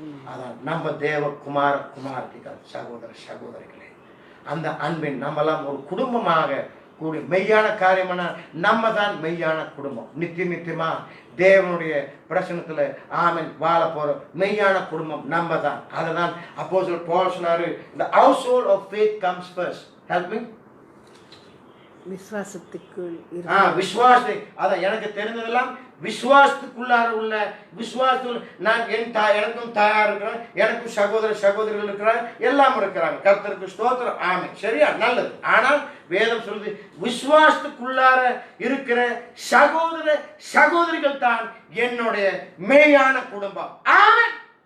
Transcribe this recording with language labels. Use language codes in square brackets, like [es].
[ta] அதான் நம்ம தேவ குமார குமாரத்திகள் சகோதர சகோதரிகளே, அந்த அன்பின் நம்மெல்லாம் ஒரு குடும்பமாக கூடி மெய்யான காரியமான நம்ம தான் மெய்யான குடும்பம். நித்தியமா தேவனுடைய பிரசனத்துல ஆமென் வாழ போற மெய்யான குடும்பம் நம்ம தான். அததான் அப்போஸ்தலர் பவுல் சொன்னாரு, [en] the household of faith comes first. Help me. [ta] விசுவாசத்துக்குள் விசுவாசத்தை, அதான் எனக்கு தெரிஞ்சதெல்லாம் விசுவாசத்துக்குள்ளார உள்ள விசுவாசத்துக்குள் நான் எனக்கும் தாயார் இருக்கிறேன், எனக்கும் சகோதர சகோதரிகள் இருக்கிறாங்க, எல்லாம் இருக்கிறாங்க. கர்த்தருக்கு ஸ்தோத்திரம். ஆமென். சரியா, நல்லது. ஆனால் வேதம் சொல்லுது, விசுவாசத்துக்குள்ளார இருக்கிற சகோதர சகோதரிகள் தான் என்னுடைய மேயான குடும்பம். ஆமென்.